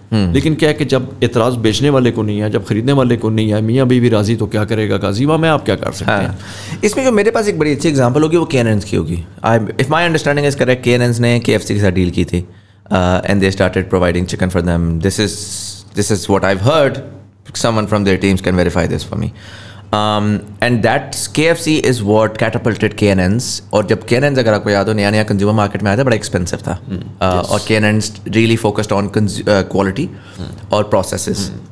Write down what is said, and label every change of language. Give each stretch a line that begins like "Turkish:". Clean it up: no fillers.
Urdu: لیکن کیا ہے کہ جب اعتراض بیچنے والے کو نہیں ہے, جب خریدنے والے کو نہیں ہے, میاں بیوی راضی تو کیا کرے گا قاضی, وہاں میں آپ کیا کر سکتے ہیں. اس میں جو میرے پاس ایک بڑی اچھی ایگزامپل ہوگی وہ KNN's کی ہوگی.
English: if my understanding is correct,
Urdu: KNN's نے KFC کے ساتھ ڈیل کی تھی
English: and they started providing chicken for them. This is what I've heard. Someone from their teams can verify this for me. And that KFC is what catapulted KNN's.
Urdu: اور جب KNN's اگر آپ کو یاد ہو نیا کنزیومر مارکیٹ میں آیا تھا, بڑا ایکسپینسو تھا, اور
English: KNN's really focused on quality
Urdu: اور
English: processes.